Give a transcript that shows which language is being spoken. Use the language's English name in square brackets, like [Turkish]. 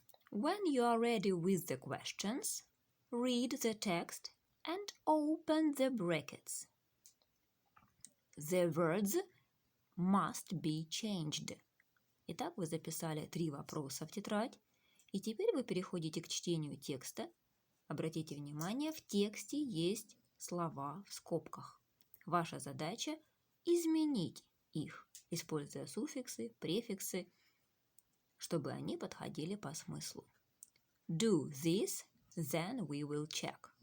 [English] When you are ready with the questions, read the text and open the brackets. The words must be changed. [Russian] Итак, вы записали 3 вопроса в тетрадь, и теперь вы переходите к чтению текста. Обратите внимание, в тексте есть слова в скобках. Ваша задача – изменить их, используя суффиксы, префиксы, чтобы они подходили по смыслу. [English] Do this, then we will check.